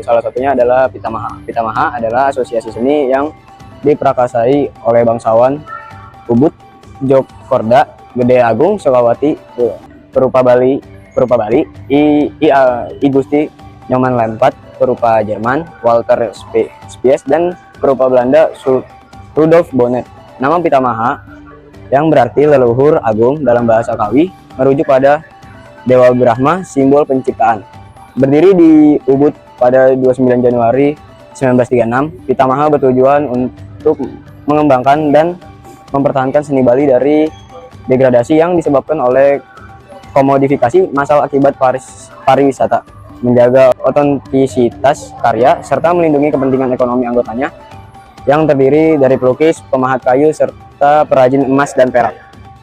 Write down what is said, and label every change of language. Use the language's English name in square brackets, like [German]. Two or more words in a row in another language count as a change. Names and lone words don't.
[Indonesian] Salah satunya adalah Pitamaha. Pitamaha adalah asosiasi seni yang diprakasai oleh bangsawan Ubud, Jokorda, Gede Agung, Sukawati, Perupa Bali, I Gusti Nyoman Lempat, Perupa Jerman, Walter Spies, dan Perupa Belanda, Rudolf Bonnet. Nama Pitamaha yang berarti leluhur agung dalam bahasa Kawi merujuk pada Dewa Brahma, simbol penciptaan. Berdiri di Ubud pada 29 Januari 1936, Pitamaha bertujuan untuk mengembangkan dan mempertahankan seni Bali dari degradasi yang disebabkan oleh komodifikasi massal akibat pariwisata, menjaga otentisitas karya, serta melindungi kepentingan ekonomi anggotanya yang terdiri dari pelukis, pemahat kayu, serta perajin emas dan perak.